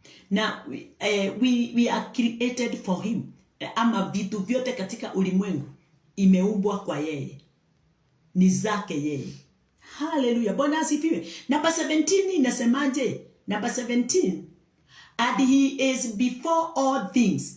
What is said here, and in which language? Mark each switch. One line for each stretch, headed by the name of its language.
English: Na we are created for him.
Swahili: Ama vitu vyote katika ulimwengu imeumbwa kwa yeye, ni zake yeye. Hallelujah, Bwana asifiwe. Namba 17 inasemaje? Namba 17,
English: and he is before all things.